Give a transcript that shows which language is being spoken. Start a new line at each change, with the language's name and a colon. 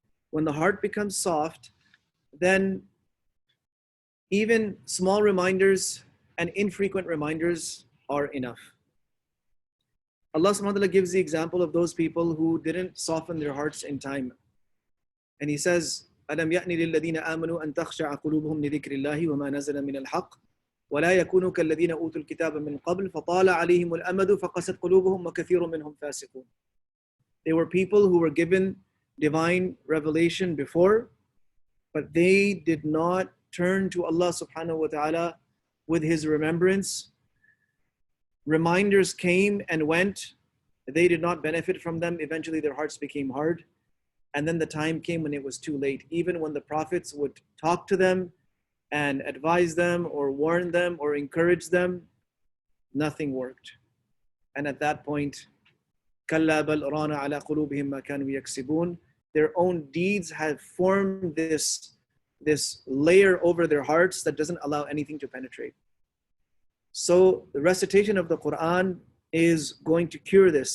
English: When the heart becomes soft, then even small reminders and infrequent reminders are enough. Allah subhanahu wa ta'ala gives the example of those people who didn't soften their hearts in time. And He says,
Arabic: ألم يأن للذين آمنوا أن تخشع قلوبهم لذكر الله وما نزل من الحق ولا يكونوا كالذين أوتوا الكتاب من قبل فطال عليهم الأمد فقست قلوبهم وكثير منهم فاسقون.
English: They were people who were given divine revelation before, but they did not turn to Allah subhanahu wa ta'ala with His remembrance. Reminders came and went. They did not benefit from them. Eventually their hearts became hard. And then the time came when it was too late. Even when the prophets would talk to them and advise them or warn them or encourage them, nothing worked. And at that point,
Arabic: كَلَّا بَلْ رَانَ عَلَى قُلُوبِهِمْ مَا كَانُوا يَكْسِبُونَ.
English: Their own deeds have formed this layer over their hearts that doesn't allow anything to penetrate. So the recitation of the Quran is going to cure this.